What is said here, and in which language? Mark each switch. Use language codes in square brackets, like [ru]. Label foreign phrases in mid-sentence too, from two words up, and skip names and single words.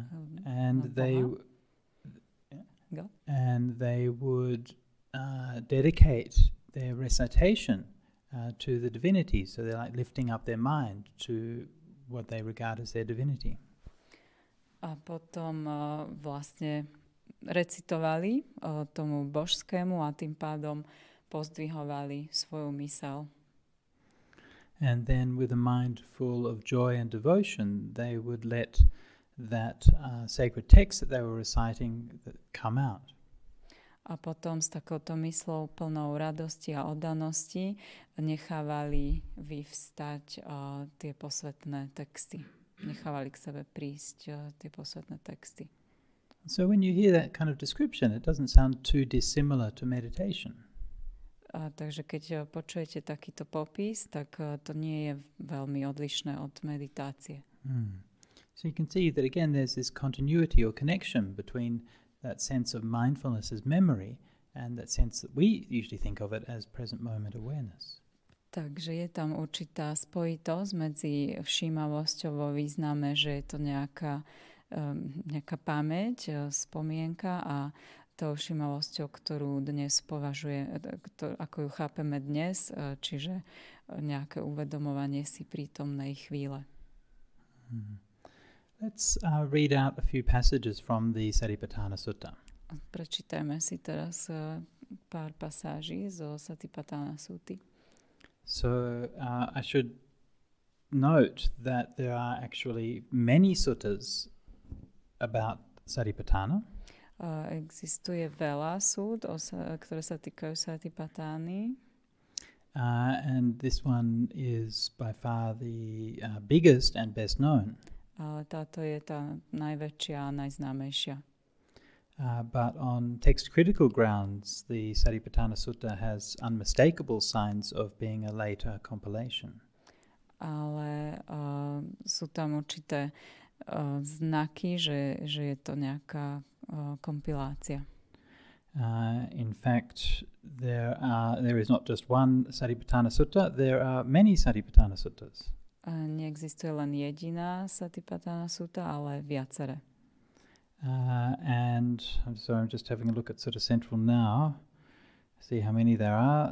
[en] And they would dedicate their recitation to the divinity. So they're like lifting up their mind to what they regard as their divinity. [sk] A potom vlastne recitovali tomu božskému a tým pádom pozdvihovali svoju myseľ. [en] And then with a mind full of joy and devotion, they would let that sacred text that they were reciting come out. [sk] A potom s takouto myslou plnou radosti a oddanosti nechávali vyvstať tie posvetné texty. Nechávali k sebe prísť tie posvetné texty. [en] So when you hear that kind of description, it doesn't sound too dissimilar to meditation. [sk] Takže keď počujete takýto popis, tak to nie je veľmi odlišné od meditácie. [en] So you can see that again there's this continuity or connection between that sense of mindfulness as memory and that sense that we usually think of it as present moment awareness. [sk] Takže je tam určitá spojitosť medzi všímavosťou vo význame, že je to nejaká pamäť, spomienka a tou všímavosťou, ktorú dnes ako ju chápeme dnes, čiže nejaké uvedomovanie si prítomnej chvíle. [en] Let's read out a few passages from the Satipatthana Sutta. [sk] Prečítajme si teraz pár pasáží zo Satipatthana Sutty. [en] So I should note that there are actually many suttas about Satipatthana. [sk] Existuje veľa súd, ktoré sa týkajú Satipatány. [en] And this one is by far the biggest and best known. [sk] Ale táto je tá najväčšia a najznámejšia. [en] But on text critical grounds, the Satipatthana Sutta has unmistakable signs of being a later compilation. [sk] Ale sú tam určité znaky, že je to nejaká kompilácia. [en] In fact, there is not just one Satipatthana Sutta, there are many Satipatthana Suttas. [sk] Neexistuje len jediná Satipatthana Sutta, ale viaceré. [en] And so I'm just having a look at Sutta Central now, see how many there are.